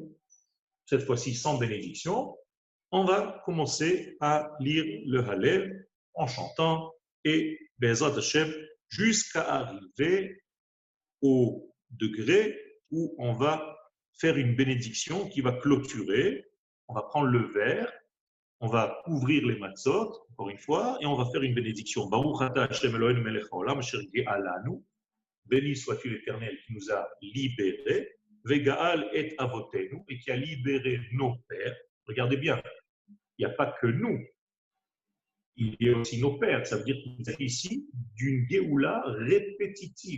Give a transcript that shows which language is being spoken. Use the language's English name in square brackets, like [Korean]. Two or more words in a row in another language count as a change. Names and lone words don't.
[French] Cette fois-ci, sans bénédiction, on va commencer à lire le Hallel en chantant et [Hebrew] בעזרת השם [French] jusqu'à arriver au degré où on va faire une bénédiction qui va clôturer. On va prendre le verre, on va ouvrir les matzot, encore une fois, et on va faire une bénédiction. [Hebrew] ברוך אתה השם אלוהינו מלך העולם אשר גאלנו. [French] Béni soit-il l'Éternel qui nous a libérés, [Hebrew] וגאל את אבותינו, [French] et qui a libéré nos pères. Regardez bien, il n'y a pas que nous, il y a aussi nos pères. Ça veut dire qu'il s'agit ici d'une Géoula répétitive.